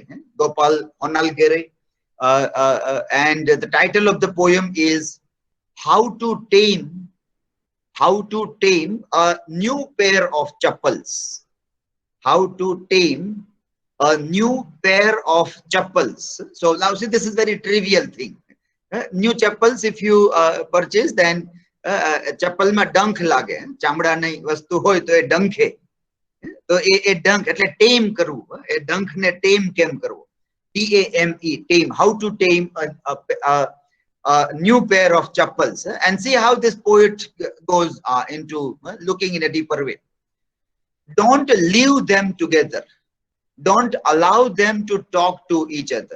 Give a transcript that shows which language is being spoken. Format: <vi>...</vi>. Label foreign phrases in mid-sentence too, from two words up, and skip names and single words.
<en>Gopal Honalgere, and the title of the poem is How to Tame a New Pair of Chappals. How to tame a new pair of chappals. So now see, this is very trivial thing. New chappals, if you purchase, then</en> <gu>ચપ્પલ મા ડંખ લાગે, ચામડા નહીં વસ્તુ હોય તો એ ડંખ હૈ.</gu> <en>So a dunk</en> <gu>એટલે tame કરવું, એ dunk ને tame કેમ કરવું?</gu> <en>TAME, tame. How to tame a new pair of chappals, and see how this poet goes into looking in a deeper way. Don't leave them together. Don't allow them to talk to each other.</en>